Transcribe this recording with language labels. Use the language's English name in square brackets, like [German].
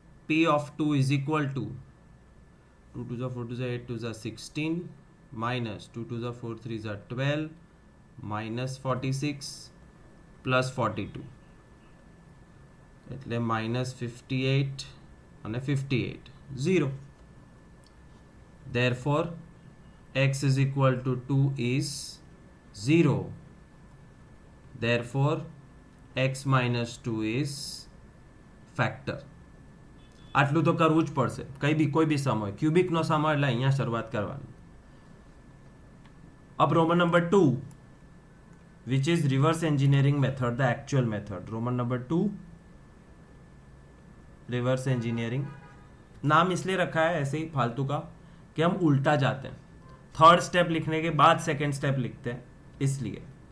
[English] p of 2 is equal to 2 to the 4 to the 8 to the 16 minus 2 to the 4 3 is 12 minus 46 plus 42. [Gujarati] એટલે minus 58 અને 58 0. [English] Therefore x is equal to 2 is 0. Therefore x minus 2 is factor. [Gujarati] આટલું તો કરવું જ પડશે. કોઈ બી સમ હોય, ક્યુબિકનો સમ એટલે અહીંયા શરૂઆત કરવાની. [Hindi] अब Roman number [English] 2, which is reverse engineering method, the actual method. Roman number 2 reverse engineering. [Hindi] नाम इसलिए रखा है ऐसे ही फालतू का कि हम उल्टा जाते हैं. थर्ड स्टेप लिखने के बाद सेकेंड स्टेप लिखते हैं, इसलिए.